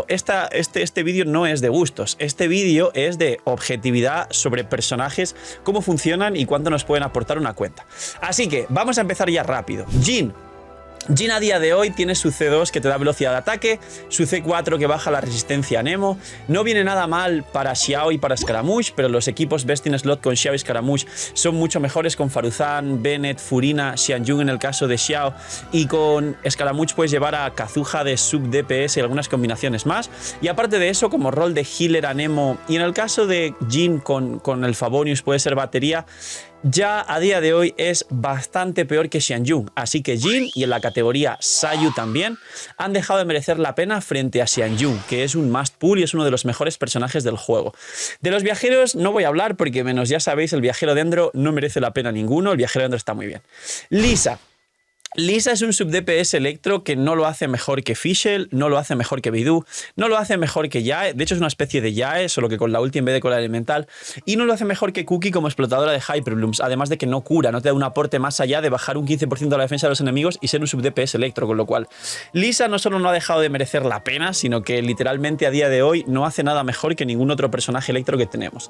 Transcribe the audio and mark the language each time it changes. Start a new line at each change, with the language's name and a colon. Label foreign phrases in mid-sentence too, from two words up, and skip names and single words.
Spanish: Este vídeo no es de gustos, este vídeo es de objetividad sobre personajes, cómo funcionan y cuánto nos pueden aportar una cuenta. Así que vamos a empezar ya rápido. Jhin a día de hoy tiene su C2 que te da velocidad de ataque, su C4 que baja la resistencia a Nemo. No viene nada mal para Xiao y para Scaramouche, pero los equipos
English: best in slot
Spanish: con Xiao y Scaramouche son mucho mejores con Faruzan, Bennett, Furina, Xianjun en el caso de Xiao, y con Scaramouche puedes llevar a Kazuha de
English: sub DPS
Spanish: y algunas combinaciones más. Y aparte de eso, como rol de healer a Nemo, y en el caso de Jhin con el Favonius puede ser batería, ya a día de hoy es bastante peor que Xianjun. Así que Jhin, y en la categoría Sayu también, han dejado de merecer la pena frente a Xianjun, que es un
English: must pull
Spanish: y es uno de los mejores personajes del juego. De los viajeros no voy a hablar porque menos ya sabéis, el viajero Dendro no merece la pena ninguno, el viajero Dendro está muy bien. Lisa es un
English: sub DPS
Spanish: electro que no lo hace mejor que Fischl, no lo hace mejor que Bidoof, no lo hace mejor que Yae, de hecho es una especie de Yae, solo que con la ulti en vez de con la elemental, y no lo hace mejor que Cookie como explotadora de Hyperblooms, además de que no cura, no te da un aporte más allá de bajar un 15% de la defensa de los enemigos y ser un
English: sub DPS
Spanish: electro, con lo cual Lisa no solo no ha dejado de merecer la pena, sino que literalmente a día de hoy no hace nada mejor que ningún otro personaje electro que tenemos.